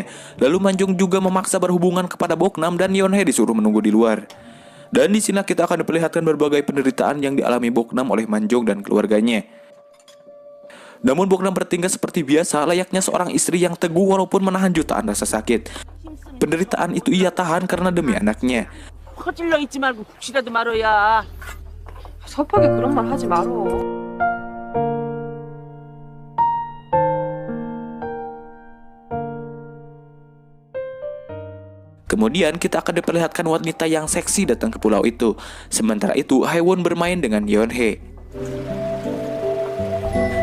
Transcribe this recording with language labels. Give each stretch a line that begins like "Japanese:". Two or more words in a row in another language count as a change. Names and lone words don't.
Indonesian: Lalu Manjong juga memaksa berhubungan kepada Boknam dan Yeonhae disuruh menunggu di luar. Dan di sini kita akan diperlihatkan berbagai penderitaan yang dialami Boknam oleh Manjong dan keluarganya. Namun Boknam bertingkah seperti biasa, layaknya seorang istri yang teguh walaupun menahan jutaan rasa sakit. Penderitaan itu ia tahan karena demi anaknya.
Korean: 퍼질러 있지 말고 혹시라도 말어야. 섭하게 그런 말 하지 말어.
Indonesian: Kemudian kita akan diperlihatkan wanita yang seksi datang ke pulau itu. Sementara itu Haewon bermain dengan Yeonhae.